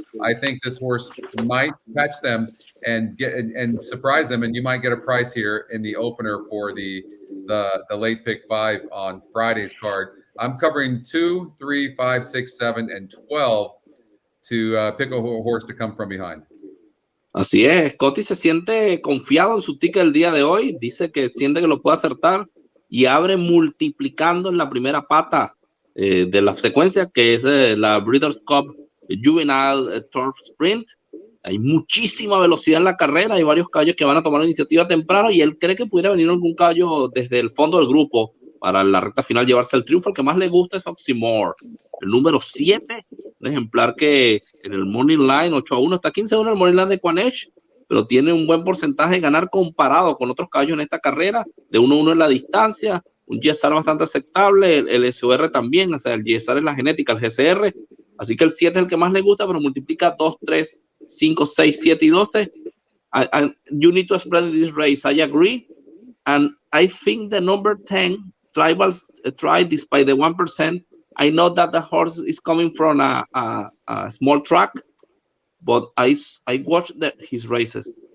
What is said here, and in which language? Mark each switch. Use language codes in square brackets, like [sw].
[en] I think this horse might catch them and get and surprise them, and you might get a price here in the opener for the late pick 5 on Friday's card. I'm covering 2, 3, 5, 6, 7, and 12 to pick a horse to come from behind. [es] Así es, Scotty se siente confiado en su ticket el día de hoy, dice que siente que lo puede acertar y abre multiplicando en la primera pata de la secuencia, que es la Breeders' Cup Juvenile Turf Sprint. Hay muchísima velocidad en la carrera, hay varios caballos que van a tomar la iniciativa temprano y él cree que pudiera venir algún caballo desde el fondo del grupo para la recta final llevarse el triunfo. El que más le gusta es Oxymore, el número 7, un ejemplar que en el Morning Line 8-1 está 15-1 en el Morning Line de EquinEdge, pero tiene un buen porcentaje de ganar comparado con otros caballos en esta carrera, de 1-1 en la distancia, un GSR bastante aceptable, el SOR también, o sea, el GSR es la genética, el GCR, así que el 7 es el que más le gusta, pero multiplica 2, 3, 5, 6, 7 y 12. [en] And you need to spread this race, I agree, and I think the number 10 Tribals tried despite the 1%. I know that the horse is coming from a small track, but I watched his races.